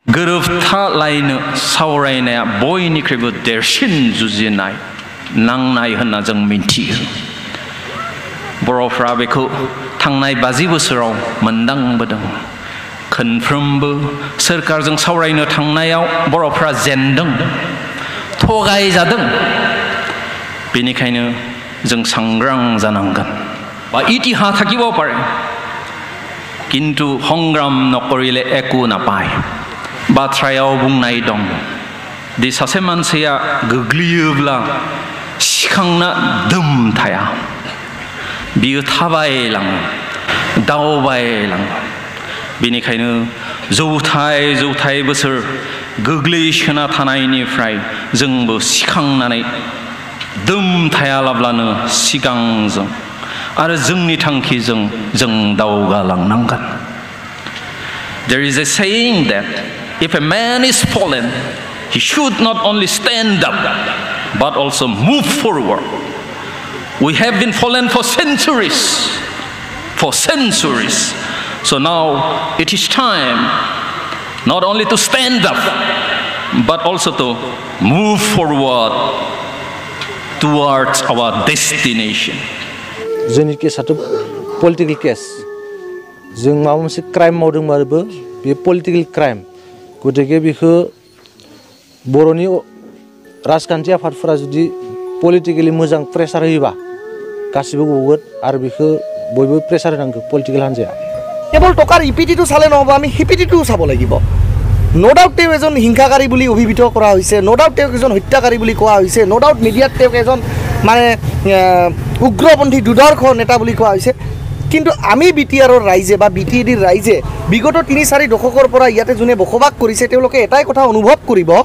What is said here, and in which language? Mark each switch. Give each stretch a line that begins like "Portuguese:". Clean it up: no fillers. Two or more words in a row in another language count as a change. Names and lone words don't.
Bodo: गोरोबथालायनो सावरायनाया बयनिख्रुइबो देरसिन जुजिनाय नांनाय होनना जों मिन्थियो बर'फ्रा बेखौ थांनाय 50 बोसोराव मोनदांबोदों खनफ्रोमबो सोरखारजों सावरायनो थांनायाव बर'फ्रा जेनदों थगायजादों बेनिखायनो जों सांग्रां जानांगोन बा इतिहास
Assamese: থাকিব পাৰে কিন্তু সংগ্राम নকৰিলে একো নাপায়
Bodo: बाथ्रायाव बुंनाय दं दि सासे मानसिया गोग्लैयोब्ला सिखांना दोम थाया बियो थाबायलाङो दावबायलाङो बेनिखायनो जौथाय बोसोर गोग्लैसोना थानायनिफ्राय जोंबो सिखांनानै दोम थायालाब्लानो सिगांजों आरो जोंनि थांखिजों जों दावगालांनांगोन
English: There is a saying that if a man is fallen he should not only stand up but also move forward We have been fallen for centuries so now it is time not only to stand up but also to move forward towards our destination
Bodo: जोंनि केसआथ'
English: political case
Bodo: जों माबा मोनसे क्राइम मावदोंबाबो बे
English: political crime
Bodo: गतिके बेखौ बर'नि राजखान्थि आफादफोरा जुदि पलिटिकली मोजां प्रेसार होयोबा गासिबो गगोन आरो बेखौ बयबो प्रेसार होनांगौ पलिटिकल हान्जाया
Assamese: केवल टकार इपिटिটো চালে নহব আমি হিপিটিটো চাব লাগিব
English: no doubt
Assamese: তেওঁ এজন হিংসাকাৰী বুলি অভিহিত কৰা হৈছে
English: no doubt
Assamese: তেওঁ এজন হত্যাকাৰী বুলি কোৱা হৈছে
English: no doubt
Assamese: মিডিয়াত তেওঁ এজন মানে উগ্ৰপন্থী দুৰ্ধৰ্ষ নেতা বুলি কোৱা হৈছে কিন্তু আমি বিটিআৰৰ ৰাইজে বা বিটিএডিৰ ৰাইজে বিগত 3-4 দশকৰ পৰা ইয়াতে যোনে বসবাস কৰিছে তেওঁলোকে এটাই কথা অনুভৱ কৰিব